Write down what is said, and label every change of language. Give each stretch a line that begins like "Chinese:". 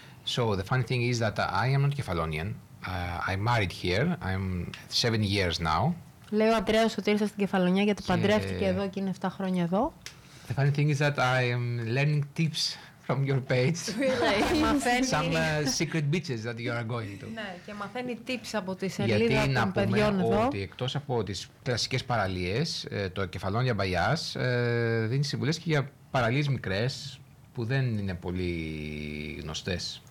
English: So the funny thing is that I am not Kefalonian. I'm married here. I'm 7 years now.
Greek: Λέει ο Αντρέας ότι ήρθε στην Κεφαλονιά γιατί παντρεύτηκε εδώ και είναι 7 χρόνια εδώ.
English: The funny thing is that I am learning tips from your page. Really? Some secret beaches that you are going to.
Greek: Ναι, και μαθαίνει tips από τη σελίδα των παιδιών εδώ. Γιατί να πούμε ότι εκτός από τις κλασικές παραλίες, το Κεφαλόνια Μπαγιάς δίνει συμβουλές και για παραλίες μικρές που δεν είναι πολύ γνωστές.